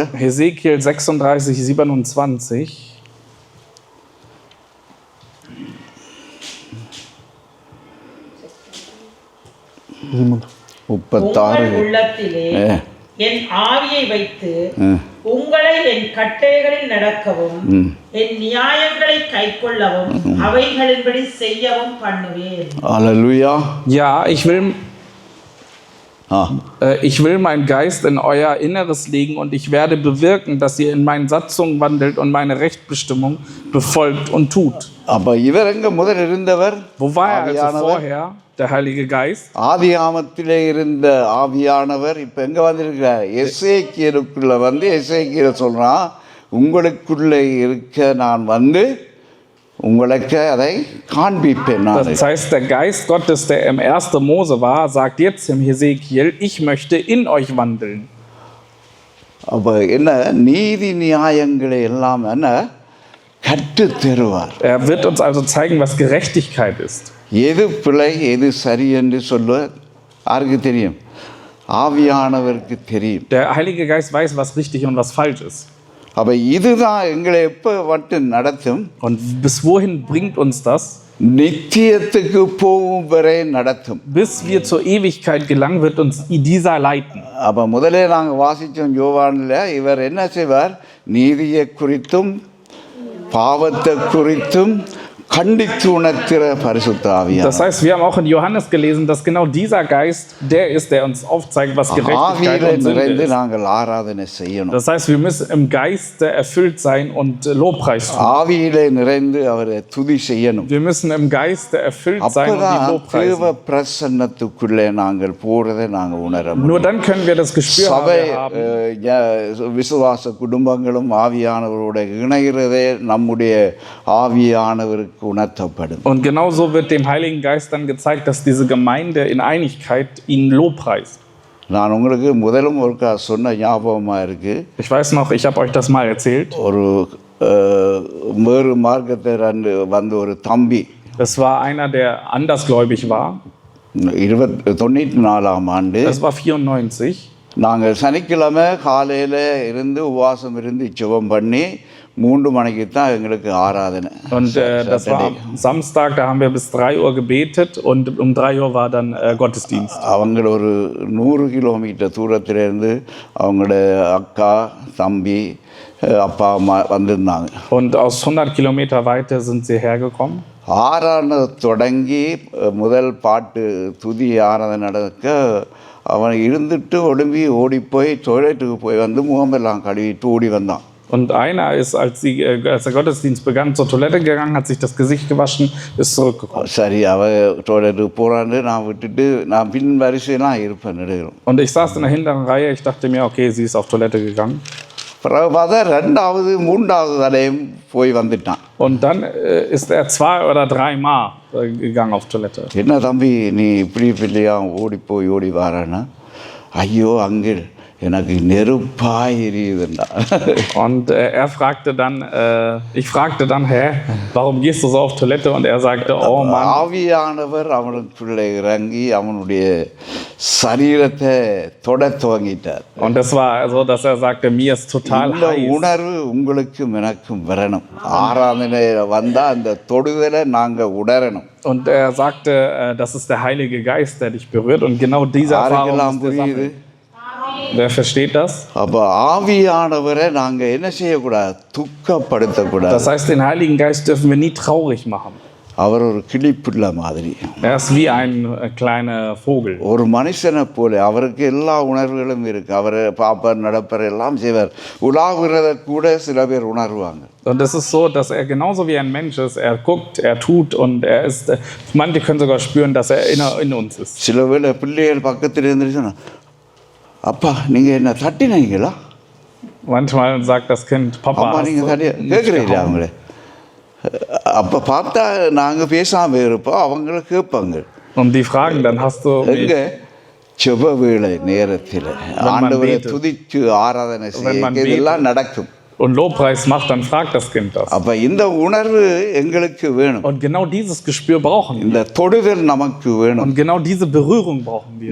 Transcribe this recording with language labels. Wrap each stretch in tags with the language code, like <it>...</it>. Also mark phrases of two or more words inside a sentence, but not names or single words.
<de>Hesekiel 36:27.</de> <ta>உங்கள் உள்ளத்திலே என் ஆவியை வைத்து உங்களை என் கட்டளைகளில் நடக்கவும் என் நியாயங்களை கைக்கொள்ளவும் அவைகளின்படி செய்யவும் பண்ணுவேன்.</ta> <de>Halleluja. Ja, ich will meinen Geist in euer Inneres legen und ich werde bewirken, dass ihr in meinen Satzungen wandelt und meine Rechtsbestimmung befolgt und tut.</de> <ta>அப்ப இவர் எங்க முதல் இருந்தவர்?</ta> <de>Wo war er also vorher? Der Heilige Geist.</de> <ta>ஆதியாமத்திலே இருந்த ஆவியானவர் இப்ப எங்க வந்திருக்கிறார்? எசேக்கியேலுக்குள்ள வந்து எசேக்கியேல் சொல்றான், உங்களுக்குள்ளே இருக்க நான் வந்து உங்களுக்கு அதை காண்பிப்பேன்.</ta> <de>Das heißt, der Geist Gottes, der im 1. Mose war, sagt jetzt im Hesekiel, ich möchte in euch wandeln.</de> <ta>அப்ப என்ன நீதி நியாயங்களை எல்லாம் என்ன கற்று தருவார்.</ta> <de>Er wird uns also zeigen, was Gerechtigkeit ist.</de> <ta>எது பிழை எது சரி என்று சொல்ல யாருக்கு தெரியும்? ஆவியானவருக்கு தெரியும்.</ta> <de>Der Heilige Geist weiß, was richtig und was falsch ist.</de> <ta>அப்ப இதுதான் எங்களை எப்ப மட்டும் நடத்தும்?</ta> <de>Und bis wohin bringt uns das?</de> <ta>நித்தியத்துக்கு போகும் வரை நடத்தும்.</ta> <de>Bis wir zur Ewigkeit gelangen, wird uns dieser leiten.</de> <ta>அப்ப முதலே நாங்கள் வாசித்தோம் யோவானில், இவர் என்ன செய்வார்? நீதியை குறித்தும் பாவத்தை குறித்தும் கண்டித்து உணர்த்துகிற பரிசுத்த ஆவியானவர்.</ta> <de>Das heißt, wir haben auch in Johannes gelesen, dass genau dieser Geist der ist, der uns aufzeigt, was Gerechtigkeit und Sünde ist.</de> <ta>நாங்கள் ஆராதனை செய்யணும்.</ta> <de>Das heißt, wir müssen im Geiste erfüllt sein und Lobpreis tun.</de> <ta>ஆவியிலே நிறைந்து அவரை துதி செய்யணும்.</ta> <de>Wir müssen im Geiste erfüllt sein und die Lobpreisen.</de> <ta>தேவ பிரசன்னத்துக்குள்ளே நாங்கள் போறதை நாங்கள் உணர முடியும்.</ta> <de>Nur dann können wir das Gespür haben.</de> <ta>விசுவாச குடும்பங்களும் ஆவியானவரோட இணைகிறதே நம்முடைய ஆவியானவருக்கு உணர்த்தப்படும்.</ta> <de>Und genauso wird dem Heiligen Geist dann gezeigt, dass diese Gemeinde in Einigkeit ihn lobpreist.</de> <ta>நான் உங்களுக்கு முதலும் ஒருக்கா சொன்ன ஞாபகமாக இருக்கு.</ta> <de>Ich weiß noch, ich habe euch das mal erzählt.</de> <ta>ஒரு வேறு மார்க்கத்தை வந்து ஒரு தம்பி.</ta> <de>Das war einer, der andersgläubig war.</de> <ta>94ஆம் ஆண்டு.</ta> <de>Das war 94.</de> <ta>நாங்கள் சனிக்கிழமை காலையில் இருந்து உபவாசம் இருந்து ஜெபம் பண்ணி 3 மணிக்கு தான் எங்களுக்கு ஆராதனை.</ta> <de>Und das war Samstag, da haben wir bis 3 Uhr gebetet und um 3 Uhr war dann Gottesdienst.</de> <ta>அவங்க ஒரு 100 கிலோமீட்டர் தூரத்திலிருந்து அவங்களோட அக்கா தம்பி அப்பா அம்மா வந்திருந்தாங்க.</ta> <de>Und aus 100 Kilometer weiter sind sie hergekommen.</de> <ta>ஆராதனை தொடங்கி முதல் பாட்டு துதி ஆராதனை நடக்க அவன் இருந்துட்டு ஒடும்பி ஓடிப்போய் டொய்லெட்டுக்கு போய் வந்து முகமெல்லாம் கழுவிட்டு ஓடி வந்தான்.</ta> <de>Und einer ist, als der Gottesdienst begann, zur Toilette gegangen, hat sich das Gesicht gewaschen, ist zurückgekommen.</de> <ta>சரி, அவன் டொய்லெட்டுக்கு போகிறான்னு நான் விட்டுட்டு நான் பின் வரிசையெல்லாம் இருப்பேன் நடுகிறோம்.</ta> <de>Und ich saß in der hinteren Reihe, ich dachte mir, okay, sie ist auf Toilette gegangen.</de> <ta>பிறகு பார்த்தா 2வது 3வது தடையும் போய் வந்துட்டான்.</ta> <de>Und dann ist er 2 oder 3 Mal gegangen auf Toilette.</de> <ta>என்ன தம்பி நீ இப்படி பிள்ளையா ஓடி போய் ஓடி வாரான்னா, ஐயோ அங்கே எனக்கு நெருப்பாய் எரியுதுண்டா.</ta> <de>Und er fragte dann, ich fragte dann, hä, warum gehst du so auf Toilette? Und er sagte, oh Mann.</de> <ta>ஆவியானவர் அவனுக்குள்ளே இறங்கி அவனுடைய சரீரத்தை தொட துவங்கிட்டார்.</ta> <de>Und das war so, dass er sagte, mir ist total</de> <ta>இந்த</ta> <de>heiß.</de> <ta>உணர்வு உங்களுக்கும் எனக்கும் வரணும். ஆராதனை வந்தா அந்த தொடுதலை நாங்க உணரணும்.</ta> <de>Und er sagte, das ist der Heilige Geist, der dich berührt. Und genau diese Erfahrung ist der Sache. Wer versteht das?</de> <ta>அப்ப ஆவியானவரை நாங்க என்ன செய்யக்கூடாது? துக்கப்படுத்தக்கூடாது.</ta> <de>Das heißt, den Heiligen Geist dürfen wir nie traurig machen.</de> <ta>அவர் ஒரு கிளிப்புள்ள மாதிரி.</ta> <de>Er ist wie ein kleiner Vogel.</de> <ta>ஒரு மனுஷனை போல அவருக்கு எல்லா உணர்வுகளும் இருக்கு. அவர் பாப்பார் நடப்பார் எல்லாம் செய்வார். உலாவுறத கூட சில பேர் உணர்வாங்க.</ta> <de>Und es ist so, dass er genauso wie ein Mensch ist. Er guckt, er tut und er ist. Manche können sogar spüren, dass er in uns ist.</de> <ta>சில வேளை பிள்ளைகள் பக்கத்தில் இருந்துச்சுன்னா, அப்பா நீங்க என்ன தட்டினீங்களா?</ta> <de>Manchmal sagt das Kind, Papa,</de> <ta>அம்மா நீங்க தட்டி கேட்குறீங்களா அவங்களே? அப்போ பார்த்தா நாங்கள் பேசாமல் இருப்போம், அவங்களுக்கு கேட்பாங்க.</ta> <de>Und die fragen, dann hast du mich.</de> <ta>எங்கே செப வேளை நேரத்தில் ஆண்டவரை துதித்து ஆராதனை செய்ய இதெல்லாம் நடக்கும்.</ta> <de>Und Lobpreis macht, dann fragt das Kind das.</de> <ta>அப்போ இந்த உணர்வு எங்களுக்கு வேணும்.</ta> <de>Und genau dieses Gespür brauchen wir.</de> <ta>இந்த தொடுதல் நமக்கு வேணும்.</ta> <de>Und genau diese Berührung brauchen wir.</de>